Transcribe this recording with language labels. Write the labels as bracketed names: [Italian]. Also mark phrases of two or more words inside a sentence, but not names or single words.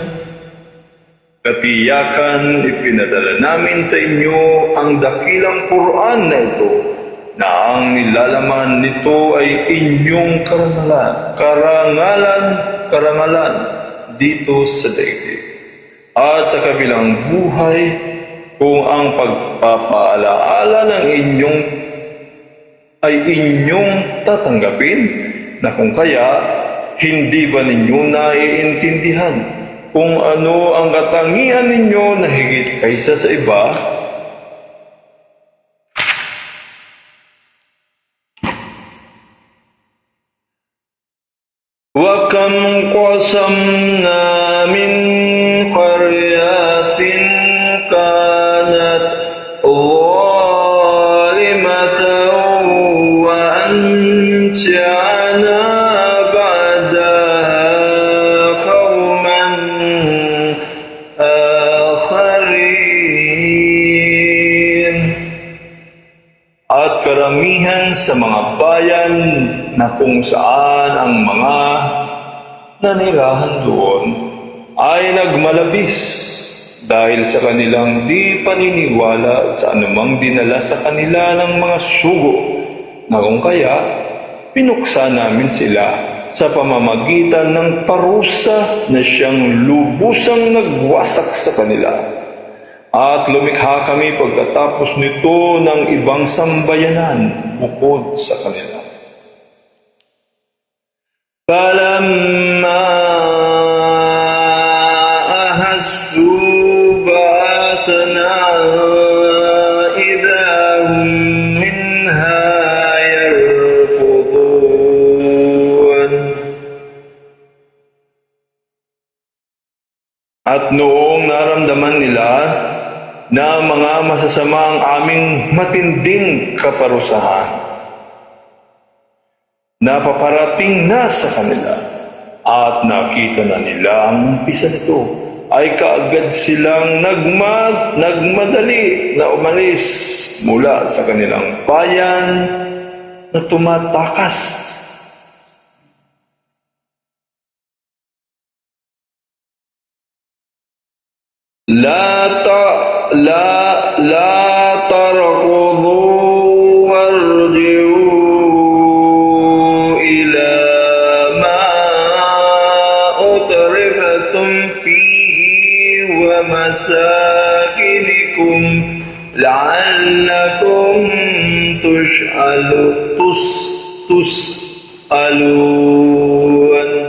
[Filipino] Katiyakan ipinadala namin sa inyo ang dakilang Quran na ito, na ang nilalaman nito ay inyong karangalan dito sa daigdig at sa kabilang buhay, kung ang pagpapaalaala ng inyong tatanggapin, na kung kaya hindi ba ninyo naiintindihan kung ano ang katangian ninyo na higit kaysa sa iba? [Arabic] وَكَمْ قَصَمْنَا مِنْ قَرْيَةٍ كَانَتْ ظَالِمَةً وَأَنشَأْنَا بَعْدَهَا قَوْمًا آخَرِينَ. [Filipino] At karamihan sa mga bayan na kung saan ang mga nanirahan doon ay nagmalabis dahil sa kanilang di paniniwala sa anumang dinala sa kanila ng mga sugo, na kung kaya pinuksa namin sila sa pamamagitan ng parusa na siyang lubusang nagwasak sa kanila. At lumikha kami pagkatapos nito ng ibang sambayanan bukod sa kanila. [Arabic] فَلَمَّا أَحَسُّوا السَّمَاءِ إِذَا هُم مِّنْهَا يَرْكُضُونَ. [Filipino] At noong naramdaman nila na mga masasama ang aming matinding kaparusahan, napaparating na sa kanila at nakita na nila ang umpisa nito, ay kaagad silang nagmadali na umalis mula sa kanilang bayan na tumatakas. [Arabic] لا تركضوا وارجعوا إلى ما أترفتم فيه ومساكنكم لعلكم تسألون.